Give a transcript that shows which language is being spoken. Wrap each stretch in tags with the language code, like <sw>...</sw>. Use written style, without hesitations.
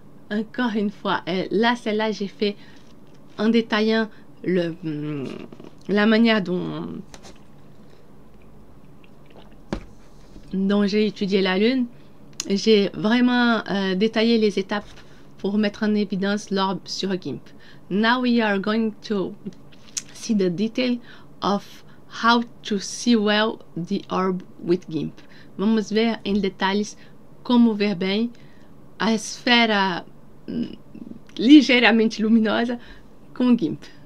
<fr>Encore une fois, là, celle-là, j'ai fait en détaillant la manière dont j'ai étudié la Lune. J'ai vraiment détaillé les étapes pour mettre en évidence l'orbe sur GIMP.</fr> <en>Now we are going to see the detail of how to see well the orb with GIMP.</en> <pt>Vamos ver em detalhes como ver bem a esfera ligeiramente luminosa com GIMP.</pt>